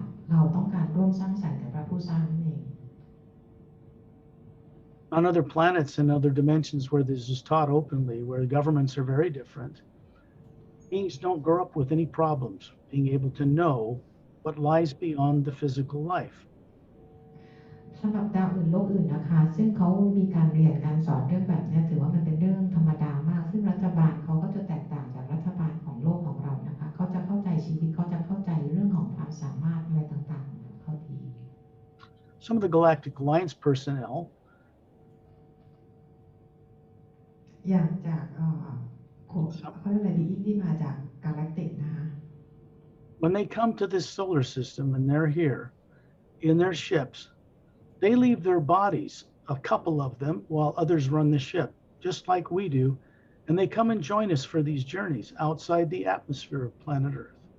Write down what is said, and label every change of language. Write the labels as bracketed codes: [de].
[th] เราต้องการร่วมสร้างสรรค์กับพระผู้สร้างนั่นเอง [en] On other planets and other dimensions where this is taught openly, where governments are very different, beings don't grow up with any problems being able to know what lies beyond the physical life. [th] สำหรับดาวอื่นโลกอื่นนะคะซึ่งเขามีการเรียนการสอนเรื่องแบบนี้ถือว่ามันเป็นเรื่องธรรมดามากซึ่งรัฐบาลเขาก็จะแตกต่างจากรัฐบาลของโลกของเรานะคะเขาจะเข้าใจชีวิตเขาจะเข้าใจเรื่องของความสามารถอะไรต่างๆของเขาดี [en] Some of the Galactic Alliance personnel [th] อย่างจากเขาเรียกอะไรดีที่มาจาก Galactic นะคะ [en] when they come to this solar system and they're here in their ships, they leave their bodies, a couple of them, while others run the ship, just like we do, and they come and join us for these journeys outside the atmosphere of planet Earth.